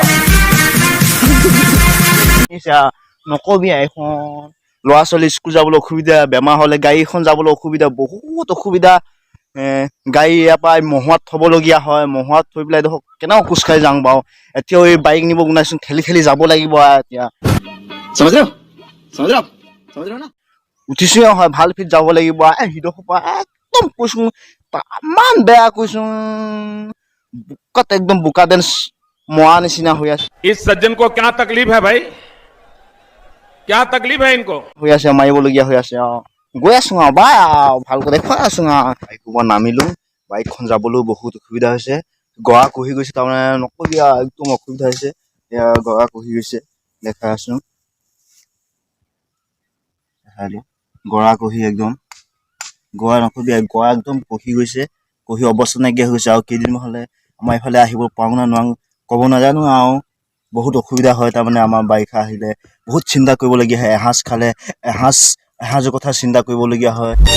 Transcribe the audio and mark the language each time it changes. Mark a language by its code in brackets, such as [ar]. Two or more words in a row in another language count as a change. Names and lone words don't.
[as] নকবি এখন ল'ৰা ছোৱালী স্কুল যাবলৈ অসুবিধা বেমাৰ হলে গাড়ীখন যাবলৈ অসুবিধা বহুত অসুবিধা গাড়ী ইয়াৰ পৰা মহুৱাত থবলগীয়া হয় মহুৱাত থৈ পেলাই দেখোন কেনেকৈ খোজকাঢ়ি যাওঁ বাৰু এতিয়াও এই বাইক নিব গুণাইচোন ঠেলি যাব লাগিব এতিয়া উঠিছো হয় ভাল ফিট যাব লাগিব সিডোখৰ একদম কৈছো ইমান বেয়া কৈছো বোকাত একদম বোকা দেন মৰা নিচিনা হৈ আছে [hi] इस सज्जन को क्या तकलीफ है भाई क्या तकलीफ है इनको [as] হৈ আছে মাৰিবলগীয়া হৈ আছে গৈ আছো আৰু বাই ভালকৈ দেখুৱাই আছো বাইকৰ নামিলো বাইকখন যাবলৈও বহুত অসুবিধা হৈছে গৰা খহি গৈছে তাৰমানে নকবি একদম অসুবিধা হৈছে এয়া গৰা খহি গৈছে দেখাই আছো গৰা খহি একদম গৰা নকবি গৰা একদম খহি গৈছে খহি অৱস্থা নাইকিয়া হৈ গৈছে আৰু কেইদিনমান হ'লে আমাৰ এইফালে আহিব পাৰো না নোৱাৰো ক'ব নাজানো আৰু বহুত অসুবিধা হয় তাৰমানে আমাৰ বাৰিষা আহিলে বহুত চিন্তা কৰিবলগীয়া হয় এসাঁজ খালে এসাঁজৰ কথা চিন্তা কৰিবলগীয়া হয়